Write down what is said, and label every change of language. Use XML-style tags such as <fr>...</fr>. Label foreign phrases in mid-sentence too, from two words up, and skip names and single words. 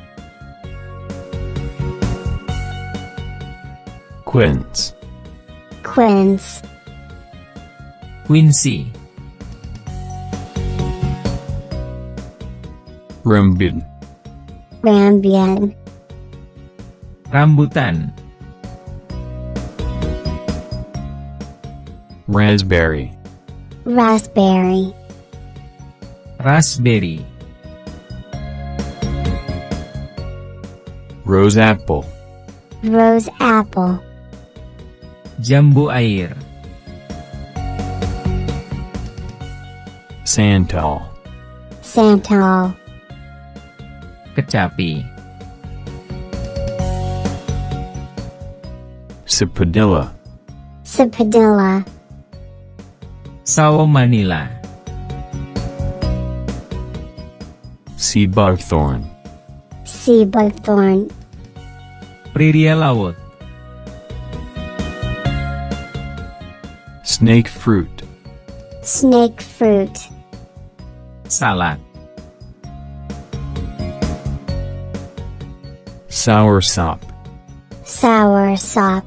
<en>Quince. Quince. Quincy. Rambutan. Rambutan. Rambutan. Raspberry. Raspberry. Raspberry. Rose apple. Rose apple.</en> <id>Jambu air.</id> <en>Santal. Santal.</en> <id>Kecapi.</id> <en>Sapodilla. Sapodilla.</en> <id>Sawo Manila.</id> <en>Sea buckthorn. Sea buckthorn.</en> <id>Priria laut.</id> <en>Snake fruit. Snake fruit.</en> <id>Salak.</id> <en>Sour sop. Sour sop.</en>